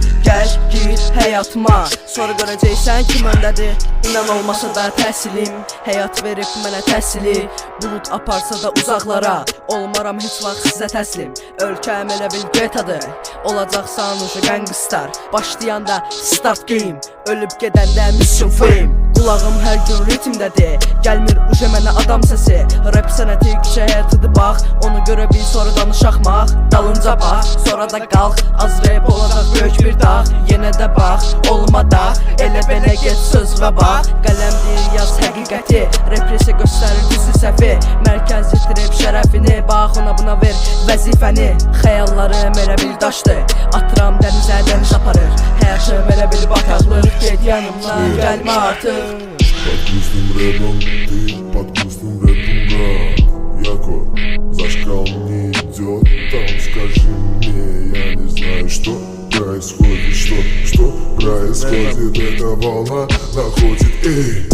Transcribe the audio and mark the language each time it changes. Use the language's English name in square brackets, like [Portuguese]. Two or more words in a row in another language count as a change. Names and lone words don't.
[Azerbaijani] Gəl gir həyatıma, sonra görəcəksən kim öndədir. İnan olmasa da təhsilim, həyat verib mənə təhsili. Bulud aparsa da uzaqlara, olmaram heç vaxt sizə təslim. Ölkəm elə bil getadır, olacaqsan uje gangster. Başlayanda [English] start game, [Azerbaijani] ölüb gedəndə [English] mission fame. [Azerbaijani] Qulağım hər gün ritmdədir, gəlmir uje mənə adam səsi. Rap sənəti küçə həyatıdır bax, onu görə bil sonra danışaqmaq. Dalınca bax, sonra da qalx, az rap olacaq böyük bir dağ. Yenə də bax, olmada, elə belə get söz və bax. Qələmdir yaz həqiqəti, represiya göstərir düzü səfi. Mərkəz yetirib şərəfini, bax ona buna ver vəzifəni. Xəyallarım elə bil daşdır, atıram dənizə, dəniz aparır. Həyatım elə bil bataqlıq, get yanımdan gəlmə artıq. [Russian] Под грустным рэпом, ты под грустным рэпом, да. Яко, зашкал не идет, там скажи мне, я не знаю, что происходит, что происходит, эта волна находит, эй.